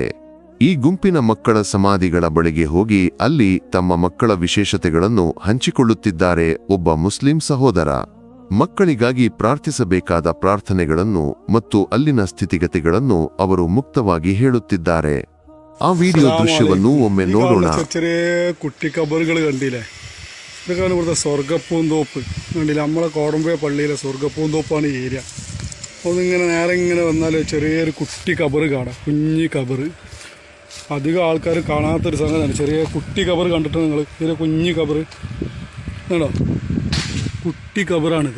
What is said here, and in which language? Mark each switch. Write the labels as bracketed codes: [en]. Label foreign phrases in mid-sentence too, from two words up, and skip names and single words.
[kn] ಈ ಗುಂಪಿನ ಮಕ್ಕಳ ಸಮಾಧಿಗಳ ಬಳಿಗೆ ಹೋಗಿ ಅಲ್ಲಿ ತಮ್ಮ ಮಕ್ಕಳ ವಿಶೇಷತೆಗಳನ್ನು ಹಂಚಿಕೊಳ್ಳುತ್ತಿದ್ದಾರೆ ಒಬ್ಬ ಮುಸ್ಲಿಂ ಸಹೋದರ. ಮಕ್ಕಳಿಗಾಗಿ ಪ್ರಾರ್ಥಿಸಬೇಕಾದ ಪ್ರಾರ್ಥನೆಗಳನ್ನು ಮತ್ತು ಅಲ್ಲಿನ ಸ್ಥಿತಿಗತಿಗಳನ್ನು ಅವರು ಮುಕ್ತವಾಗಿ ಹೇಳುತ್ತಿದ್ದಾರೆ. ಆ ವಿಡಿಯೋ ದೃಶ್ಯವನ್ನು ಒಮ್ಮೆ ನೋಡೋಣ. [ml] കുട്ടി കബറുകൾ കണ്ടില്ലേ? ഇതൊക്കെയാണ് ഇവിടുത്തെ സ്വർഗപ്പൂന്തോപ്പ്. കണ്ടില്ല, നമ്മളെ കോടമ്പേ പള്ളിയിലെ സ്വർഗപ്പൂന്തോപ്പാണ് ഈ ഏരിയ. അതിങ്ങനെ നേരെ ഇങ്ങനെ വന്നാൽ ചെറിയൊരു കുട്ടി കബറ് കാണാം, കുഞ്ഞി കബറ്. അധികം ആൾക്കാർ കാണാത്തൊരു സംഗതിയാണ്. ചെറിയ കുട്ടി കബറ് കണ്ടിട്ട് നിങ്ങൾ ഇതിലെ കുഞ്ഞി കബറ് കേട്ടോ, കുട്ടി കബറാണിത്.